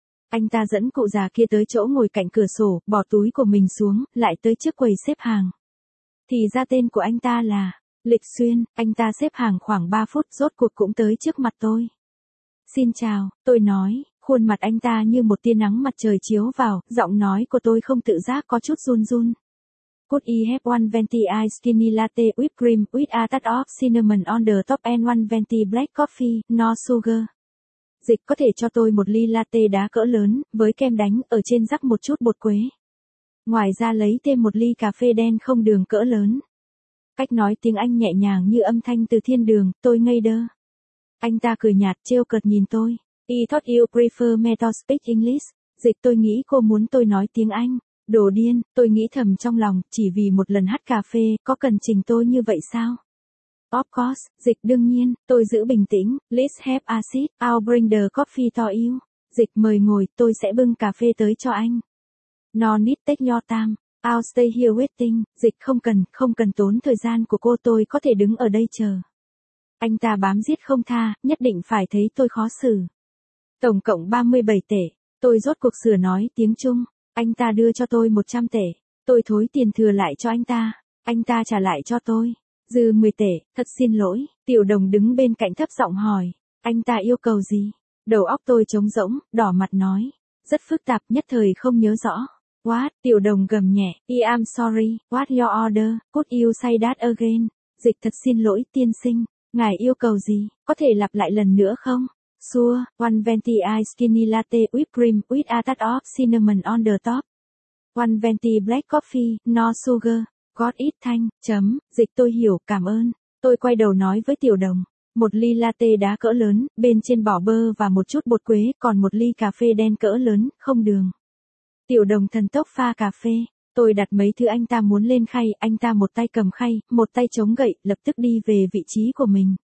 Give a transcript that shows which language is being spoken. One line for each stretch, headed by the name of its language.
Vietnamese: Anh ta dẫn cụ già kia tới chỗ ngồi cạnh cửa sổ, bỏ túi của mình xuống, lại tới trước quầy xếp hàng. Thì ra tên của anh ta là Lịch Xuyên, anh ta xếp hàng khoảng 3 phút, rốt cuộc cũng tới trước mặt tôi. Xin chào, tôi nói, khuôn mặt anh ta như một tia nắng mặt trời chiếu vào, giọng nói của tôi không tự giác có chút run run.
English: Could I have one venti iced skinny latte whipped cream with a touch of cinnamon on the top and one venti black coffee, no sugar?
Vietnamese: Dịch, có thể cho tôi một ly latte đá cỡ lớn, với kem đánh, ở trên rắc một chút bột quế. Ngoài ra lấy thêm một ly cà phê đen không đường cỡ lớn. Cách nói tiếng Anh nhẹ nhàng như âm thanh từ thiên đường, tôi ngây đơ. Anh ta cười nhạt, trêu cợt nhìn tôi.
English: I thought you prefer me to speak English.
Vietnamese: Dịch, tôi nghĩ cô muốn tôi nói tiếng Anh. Đồ điên, tôi nghĩ thầm trong lòng, chỉ vì một lần hát cà phê, có cần chỉnh tôi như vậy sao?
English: Of course,
Vietnamese: dịch, đương nhiên, tôi giữ bình tĩnh,
English: please have a seat, I'll bring the coffee to you.
Vietnamese: Dịch, mời ngồi, tôi sẽ bưng cà phê tới cho anh.
English: No need take your time, I'll stay here waiting.
Vietnamese: Dịch, không cần tốn thời gian của cô, tôi có thể đứng ở đây chờ. Anh ta bám riết không tha, nhất định phải thấy tôi khó xử. Tổng cộng 37 tệ, tôi rốt cuộc sửa nói tiếng Trung, anh ta đưa cho tôi 100 tệ, tôi thối tiền thừa lại cho anh ta trả lại cho tôi. Dư 10 tệ, thật xin lỗi, Tiểu Đồng đứng bên cạnh thấp giọng hỏi, anh ta yêu cầu gì? Đầu óc tôi trống rỗng, đỏ mặt nói, rất phức tạp, nhất thời không nhớ rõ.
English: What?
Vietnamese: Tiểu Đồng gầm nhẹ,
English: I am sorry, what your order, could you say that again?
Vietnamese: Dịch, thật xin lỗi tiên sinh, ngài yêu cầu gì, có thể lặp lại lần nữa không?
English: Sure, one venti iced skinny latte whipped cream with a touch of cinnamon on the top. One venti black coffee, no sugar. Got it,
Vietnamese: thanh, chấm, dịch, tôi hiểu, cảm ơn. Tôi quay đầu nói với Tiểu Đồng. Một ly latte đá cỡ lớn, bên trên bỏ bơ và một chút bột quế, còn một ly cà phê đen cỡ lớn, không đường. Tiểu Đồng thần tốc pha cà phê. Tôi đặt mấy thứ anh ta muốn lên khay, anh ta một tay cầm khay, một tay chống gậy, lập tức đi về vị trí của mình.